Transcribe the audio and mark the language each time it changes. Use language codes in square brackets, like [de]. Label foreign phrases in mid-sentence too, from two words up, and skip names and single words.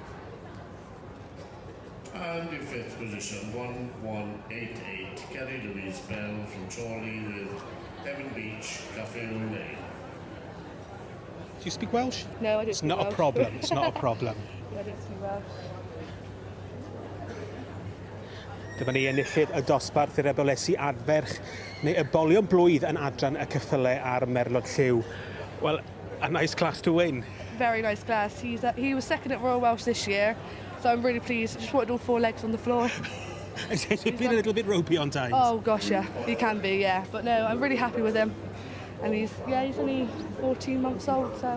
[en] And in fifth position, 1188, Kerry Louise Bell from Chorley with Heaven Beach, Cafe Lane. Do you speak Welsh? No, I don't It's speak not Welsh. a problem, it's not a problem. I don't speak Welsh. [cy] Dyma ni enillydd y dosbarth i'r ebolesi adferch neu ebolion blwydd yn adran y ceffylau ar merlod lliw. [en] Well, a nice class to win. Very nice class. He was second at Royal Welsh this year, so I'm really pleased. Just wanted all four legs on the floor. Has it been a little bit ropey on times? Oh gosh, yeah, he can be, yeah. But no, I'm really happy with him. And he's only 14 months old, so...